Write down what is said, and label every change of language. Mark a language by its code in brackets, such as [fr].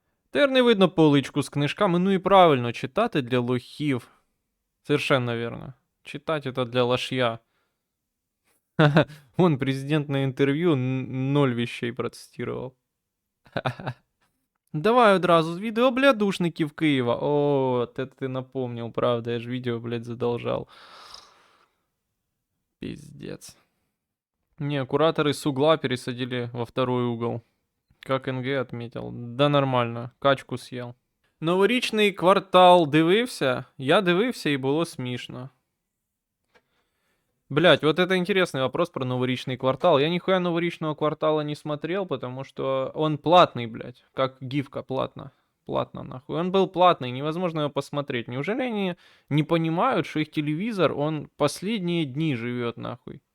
[uk] Тепер не видно поличку з книжками. Ну і правильно, читати для лохів. [ru] Совершенно верно. Читать это для лошья. Вон президент на интервью 0 вещей процитировал. [uk] Давай одразу з відео блядушників Києва. [ru] О, ти напомнил, правда, я ж видео, блядь, задолжал. Пиздец. Не, кураторы с угла пересадили во второй угол. Как НГ отметил. Да нормально, качку съел. [uk] Новорічний квартал дивився? Я дивився і було смішно. [ru] Блять, вот это интересный вопрос про новорічный квартал. Я нихуя новорічного квартала не смотрел, потому что он платный, блять. Как гифка платно. Платно, нахуй. Он был платный, невозможно его посмотреть. Неужели они не понимают, что их телевизор, он последние дни живет, нахуй?